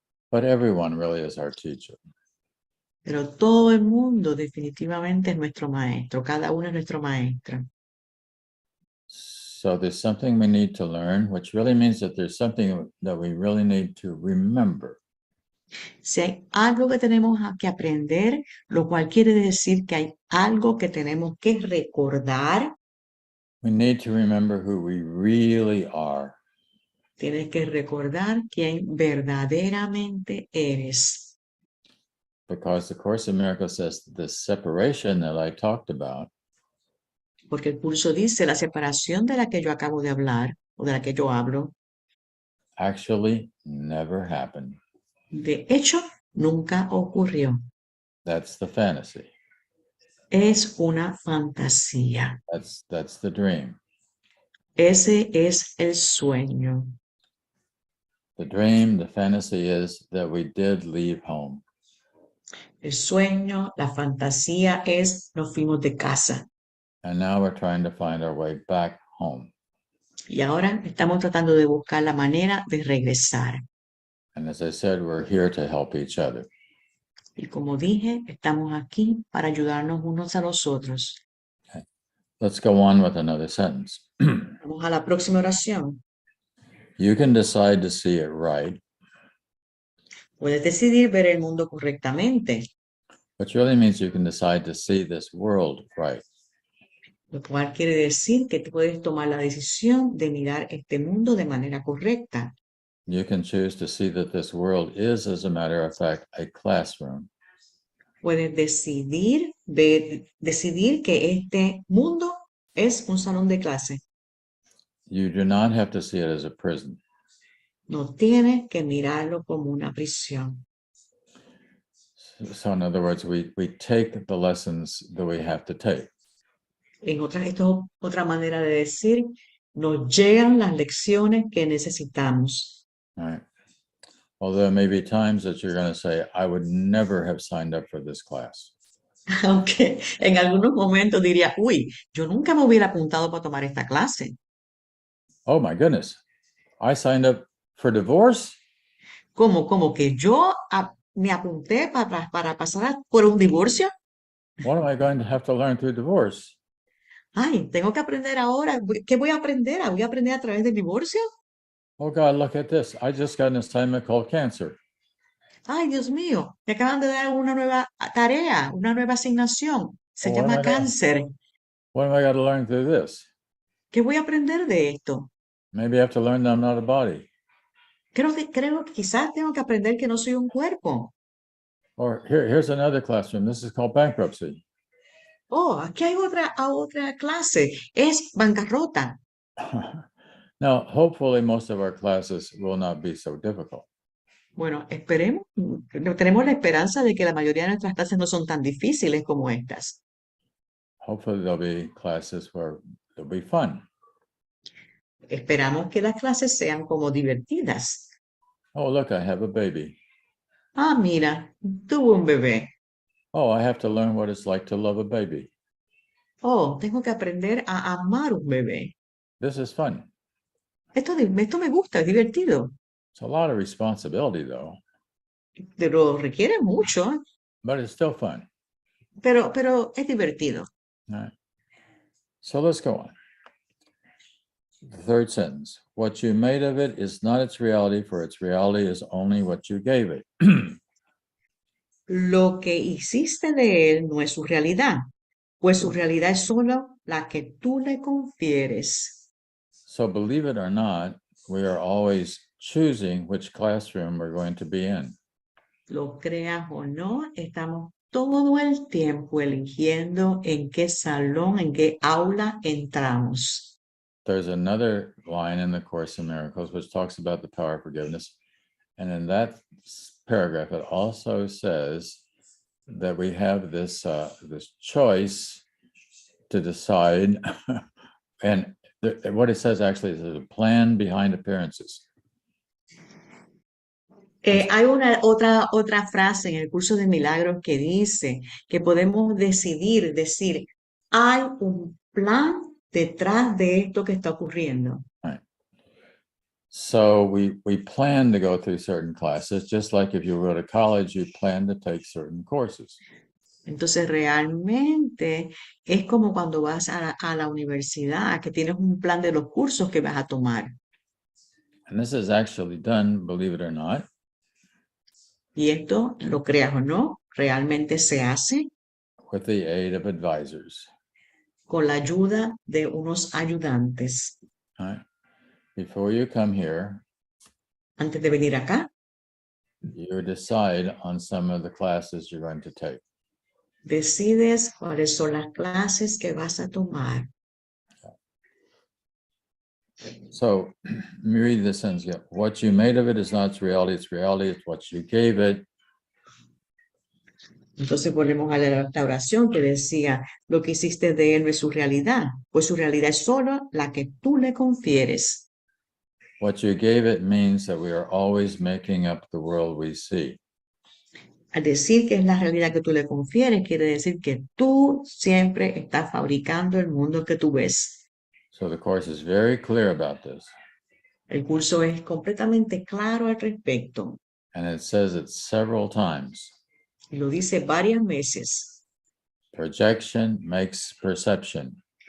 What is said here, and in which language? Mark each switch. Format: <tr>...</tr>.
<en>But everyone really is our teacher.</en> <es>Pero todo el mundo definitivamente es nuestro maestro, cada uno es nuestro maestro.</es> <en>So there's something we need to learn, which really means that there's something that we really need to remember.</en> <es>Si hay algo que tenemos que aprender, lo cual quiere decir que hay algo que tenemos que recordar.</es> <en>We need to remember who we really are.</en> <es>Tienes que recordar quién verdaderamente eres.</es> <en>Because the Course in Miracles says the separation that I talked about</en> <es>Porque el curso dice la separación de la que yo acabo de hablar o de la que yo hablo,</es> <en>actually never happened.</en> <es>de hecho, nunca ocurrió.</es> <en>That's the fantasy.</en> <es>Es una fantasía.</es> <en>That's the dream.</en> <es>Ese es el sueño.</es> <en>The dream, the fantasy is that we did leave home.</en> <es>El sueño, la fantasía es nos fuimos de casa.</es> <en>And now we're trying to find our way back home.</en> <es>Y ahora estamos tratando de buscar la manera de regresar.</es> <en>And as I said, we're here to help each other.</en> <es>Y como dije, estamos aquí para ayudarnos unos a los otros.</es> <en>Let's go on with another sentence.</en> <es>Vamos a la próxima oración.</es> <en>You can decide to see it right,</en> <es>Puedes decidir ver el mundo correctamente,</es> <en>which really means you can decide to see this world right.</en> <es>lo cual quiere decir que tú puedes tomar la decisión de mirar este mundo de manera correcta.</es> <en>You can choose to see that this world is, as a matter of fact, a classroom.</en> <es>Puedes decidir que este mundo es un salón de clase.</es> <en>You do not have to see it as a prison.</en> <es>No tienes que mirarlo como una prisión.</es> <en>So in other words, we take the lessons that we have to take.</en> <es>Esto es otra manera de decir, nos llegan las lecciones que necesitamos.</es> <en>Right. Well, there may be times that you're going to say, I would never have signed up for this class.</en> <es>Aunque en algunos momentos diría, uy, yo nunca me hubiera apuntado para tomar esta clase.</es> <en>Oh my goodness, I signed up for divorce?</en> <es>Como que yo me apunté para pasar por un divorcio.</es> <en>What am I going to have to learn through divorce?</en> <es>Ay, tengo que aprender ahora. ¿Qué voy a aprender? ¿Voy a aprender a través del divorcio?</es> <en>Oh God, look at this. I just got an assignment called cancer.</en> <es>Ay, Dios mío, me acaban de dar una nueva tarea, una nueva asignación. Se</es> <en>Oh, what am</en> <es>llama</es> <en>I gonna-</en> <es>cáncer.</es> <en>What am I going to learn through this?</en> <es>¿Qué voy a aprender de esto?</es> <en>Maybe I have to learn that I'm not a body.</en> <es>Creo que quizás tengo que aprender que no soy un cuerpo.</es> <en>Or here's another classroom. This is called bankruptcy.</en> <es>Oh, aquí hay otra clase. Es bancarrota.</es> <en>Now, hopefully most of our classes will not be so difficult.</en> <es>Bueno, esperemos, tenemos la esperanza de que la mayoría de nuestras clases no son tan difíciles como estas.</es> <en>Hopefully there'll be classes where it'll be fun.</en> <es>Esperamos que las clases sean como divertidas.</es> <en>Oh, look, I have a baby.</en> <es>Ah, mira, tuvo un bebé.</es> <en>Oh, I have to learn what it's like to love a baby.</en> <es>Oh, tengo que aprender a amar un bebé.</es> <en>This is fun.</en> <es>Esto me gusta, es divertido,</es> <en>It's a lot of responsibility though,</en> <es>pero requiere mucho,</es> <en>but it's still fun.</en> <es>pero es divertido.</es> <en>All right. So let's go on. The third sentence. What you made of it is not its reality, for its reality is only what you gave it.</en> <es>Lo que hiciste de él no es su realidad, pues su realidad es solo la que tú le confieres.</es> <en>So believe it or not, we are always choosing which classroom we're going to be in.</en> <es>Lo creas o no, estamos todo el tiempo eligiendo en qué salón, en qué aula entramos.</es> <en>There's another line in the Course in Miracles which talks about the power of forgiveness. And in that paragraph, it also says that we have this choice to decide. And what it says actually is there's a plan behind appearances.</en> <es>Hay otra frase en el curso de milagros que dice que podemos decir, hay un plan detrás de esto que está ocurriendo.</es> <en>Right. So we plan to go through certain classes, just like if you go to college, you plan to take certain courses.</en> <es>Entonces realmente es como cuando vas a la universidad, que tienes un plan de los cursos que vas a tomar.</es> <en>And this is actually done, believe it or not,</en> <es>Y esto, lo creas o no, realmente se hace</es> <en>with the aid of advisors.</en> <es>con la ayuda de unos ayudantes.</es> <en>Right? Before you come here,</en> <es>Antes de venir acá,</es> <en>you decide on some of the classes you're going to take.</en> <es>decides cuáles son las clases que vas a tomar.</es> <en>So let me read this sentence again. What you made of it is not reality, it's reality, it's what you gave it.</en> <es>Entonces volvemos a la oración que decía, lo que hiciste de él no es su realidad, pues su realidad es solo la que tú le confieres.</es> <en>What you gave it means that we are always making up the world we see.</en> <es>Al decir que es la realidad que tú le confieres, quiere decir que tú siempre estás fabricando el mundo que tú ves.</es> <en>So the Course is very clear about this.</en> <es>El curso es completamente claro al respecto</es> <en>And it says it several times.</en> <es>y lo dice varias veces.</es> <en>Projection makes perception.</en>